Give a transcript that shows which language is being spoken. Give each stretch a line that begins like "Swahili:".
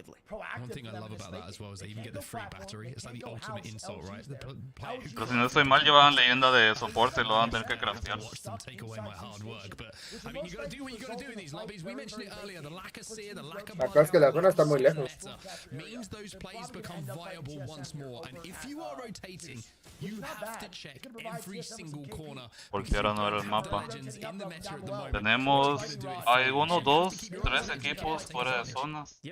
English: One thing I love about that as well is they even get the free battery. It's like the ultimate insult, right?
Spanish: Pero si no estoy mal, llevaban leyenda de soporte, lo van a tener que craftear.
English: Take away my hard work, but I mean, you got to do what you got to do in these lobbies. We mentioned it earlier. The lack of sear, the lack of
Spanish: acá es que la zona está muy lejos.
English: means those plays become viable once more. And if you are rotating, you have to check every single corner.
Spanish: Porque ahora no era el mapa. Tenemos, hay 1, 2, 3 equipos fuera de zonas.